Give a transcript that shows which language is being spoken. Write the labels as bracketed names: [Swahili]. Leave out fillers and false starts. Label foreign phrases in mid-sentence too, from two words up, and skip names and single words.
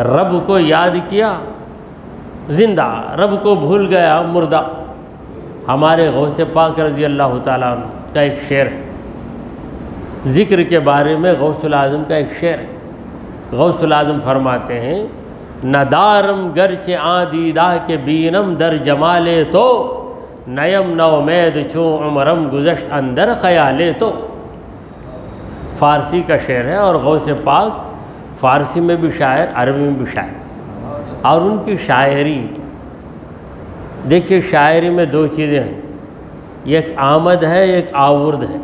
[Urdu] رب کو یاد کیا زندہ، رب کو بھول گیا مردہ۔ ہمارے غوث پاک رضی اللہ تعالیٰ عنہ کا ایک شعر ہے، ذکر کے بارے میں غوث العظم کا ایک شعر ہے۔ غوث العظم فرماتے ہیں، [Persian] ندارم گرچہ آدیدہ کے بینم در جمالے تو، نیم نومید چون عمرم گزشت اندر خیالے تو۔ [Urdu] فارسی کا شعر ہے، اور غوث پاک فارسی میں بھی شاعر، عربی میں بھی شاعر، اور ان کی شاعری دیکھیے، شاعری میں دو چیزیں ہیں، ایک آمد ہے، ایک آورد ہے۔